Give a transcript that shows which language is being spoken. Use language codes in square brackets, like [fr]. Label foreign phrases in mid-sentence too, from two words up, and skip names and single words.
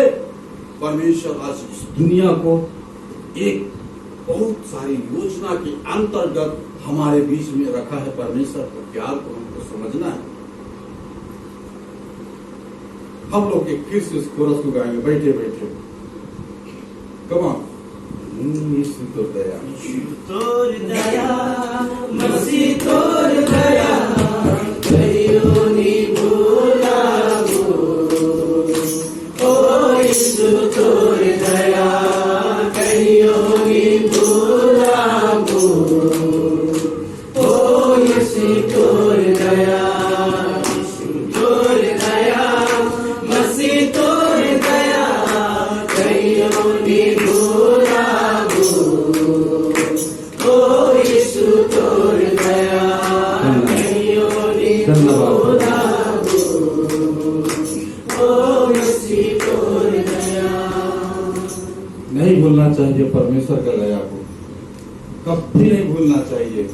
[hi] परमेश्वर आज इस दुनिया को एक बहुत सारी योजना के अंतर्गत हमारे बीच में रखा है। परमेश्वर के प्यार को हमको समझना है। हम लोग एक फिर से इस कोरस को गाएंगे बैठे बैठे। [sck] कमा यीशु तो दया, तोर दया, मसीह तोर दया, कहियो नी भूलागो। ओ यीशु तोर दया, कहियो नी भूलागो। ओ यीशु तोर दया, यीशु तोर दया, मसीह तोर दया, कहियो नी [hi] नहीं भूलना चाहिए परमेश्वर का दया को, कभी नहीं भूलना चाहिए।